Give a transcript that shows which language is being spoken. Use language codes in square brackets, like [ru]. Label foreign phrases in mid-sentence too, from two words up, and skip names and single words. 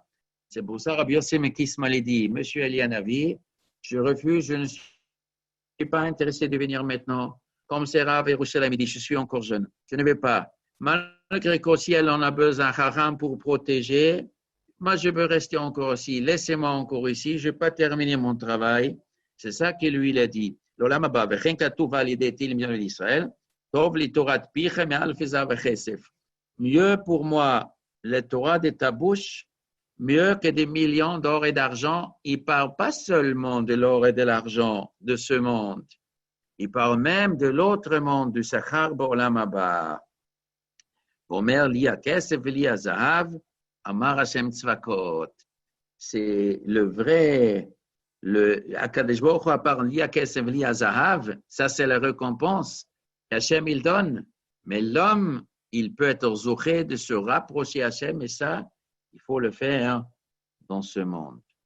[fr] C'est pour ça, Rabbi Yossi Mekis m'a dit, Monsieur Elianavi, je refuse, je ne suis pas intéressé de venir maintenant. Comme c'est Rav Yerushalayim, il dit, je suis encore jeune, je ne vais pas. Malgré qu'au ciel, on a besoin haram pour protéger, moi, je veux rester encore ici. Laissez-moi encore ici. Je n'ai pas terminé mon travail. C'est ça que lui, il a dit. [he] לעולם הבא, וכן כתוב על ידי תהילים לישראל, טוב לי תורת פיכם מאלף זהב וכסף. [fr] Mieux pour moi, la Torah de ta bouche, mieux que des millions d'or et d'argent. Il ne parle pas seulement de l'or et de l'argent de ce monde. Il parle même de l'autre monde, du [he] שכר בעולם הבא. אומר לי הכסף לי הזהב, אמר ה' צבאות. [fr] C'est le vrai, [he] הקדוש ברוך הוא [fr] parle [he] לי הכסף לי הזהב, [fr] ça c'est la récompense qu'Hashem il donne. Mais l'homme, il peut être zouché de se rapprocher Hashem, et ça, il faut le faire dans ce monde.